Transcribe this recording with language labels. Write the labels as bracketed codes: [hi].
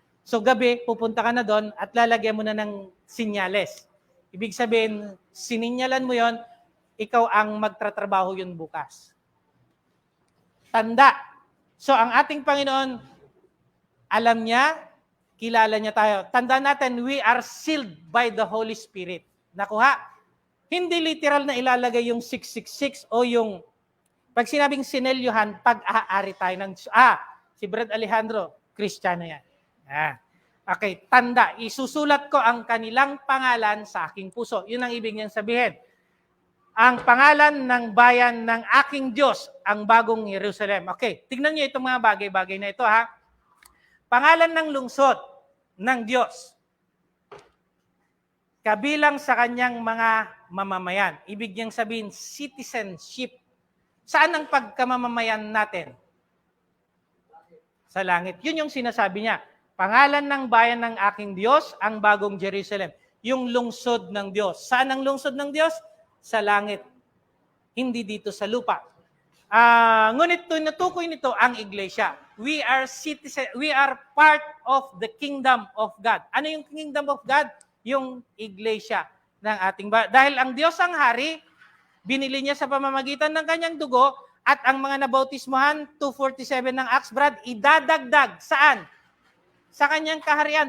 [tl] So gabi, pupunta ka na doon at lalagyan mo na ng sinyales. Ibig sabihin, sininyalan mo yon, ikaw ang magtatrabaho yun bukas. Tanda. So ang ating Panginoon, alam niya, kilala niya tayo. Tanda natin, [en] we are sealed by the Holy Spirit. [tl] Nakuha? Hindi literal na ilalagay yung 666 o yung, pag sinabing sinelyohan, pag-aari tayo ng, si Brad Alejandro, Kristiyano yan. Okay, tanda. Isusulat ko ang kanilang pangalan sa aking puso. Yun ang ibig niyang sabihin. Ang pangalan ng bayan ng aking Diyos, ang bagong Jerusalem. Okay, tignan niyo itong mga bagay-bagay na ito, ha. Pangalan ng lungsod ng Diyos. Kabilang sa kanyang mga mamamayan. Ibig niyang sabihin, citizenship. Saan ang pagkamamamayan natin? Sa langit. Yun yung sinasabi niya. Pangalan ng bayan ng aking Diyos, ang bagong Jerusalem. Yung lungsod ng Diyos. Saan ang lungsod ng Diyos? Sa langit. Hindi dito sa lupa. Ngunit tinutukoy nito ang iglesia. [en] We are part of the kingdom of God. [tl] Ano yung [en] kingdom of God? [tl] Yung iglesia ng ating bayan. Dahil ang Diyos ang hari, binili niya sa pamamagitan ng kanyang dugo, at ang mga nabautismuhan, 247 ng Acts, Brad, idadagdag. Saan? Sa kanyang kaharian.